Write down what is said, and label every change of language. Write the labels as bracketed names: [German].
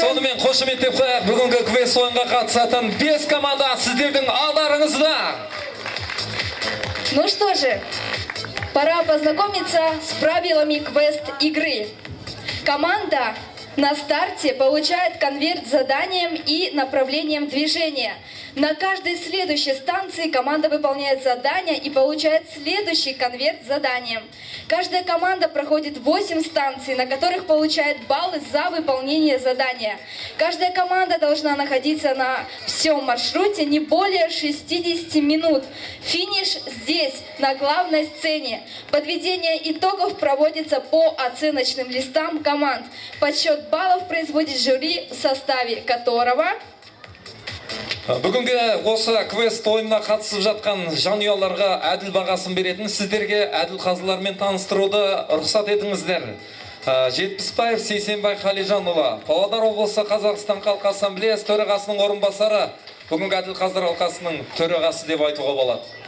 [Kazakh] Сонымен қошеметтеп қояйық, бүгінгі квест ойынға қатысатын 5 команда сіздердің алдарыңызда. [Russian] Ну что же, пора познакомиться с правилами квест-игры. Команда на старте получает конверт с заданием и направлением движения. На каждой следующей станции команда выполняет задание и получает следующий конверт с заданием. Каждая команда проходит 8 станций, на которых получает баллы за выполнение задания. Каждая команда должна находиться на всем маршруте не более 60 минут. Финиш здесь, на главной сцене. Подведение итогов проводится по оценочным листам команд. Подсчет баллов производит жюри, в составе которого... [Kazakh] Бүгінгі осы квест ойынына қатысып жатқан жанұяларға әділ бағасын беретін сіздерге әділ қазылармен таныстыруды рұқсат етіңіздер. Жетпісбаев Сейсенбай Қалижанұлы, Павлодар облысы Қазақстан Халқы Ассамблеясы төрағасының орынбасары, бүгінгі әділ қазылар алқасының төрағасы деп айтуға болады.